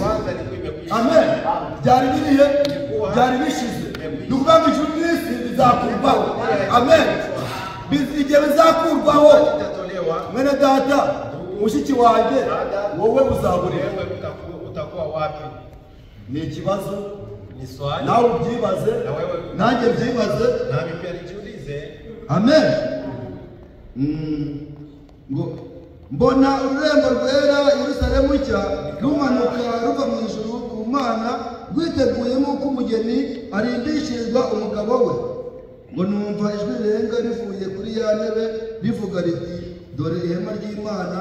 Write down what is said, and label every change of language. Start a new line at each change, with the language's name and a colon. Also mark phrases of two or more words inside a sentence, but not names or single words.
Kinyarwanda: Amen. Byari birihe? Byari bishize. Ni ukuvuga ngo ijuru n'isi bizakurwaho. Amen. Igihe bizakurwaho, mwene data, mushiki wanjye, wowe uzaburira. Ni ikibazo
Swahili: Ni swali.
Kinyarwanda: nawe ubyibaze,
Swahili: Na wewe
Kinyarwanda: nanjye byibaze.
Swahili: nami pia nijiulize.
Kinyarwanda: Amen. Ngo mbona ururembo rwera Yerusalemu nshya rumanuka ruva mu ijuru ku Mana rwiteguye nk'uko umugeni arindishirizwa umugabo we. Ngo numva ijwi rirenga rivuye kuri ya ntebe rivuga riti dore ihema ry'Imana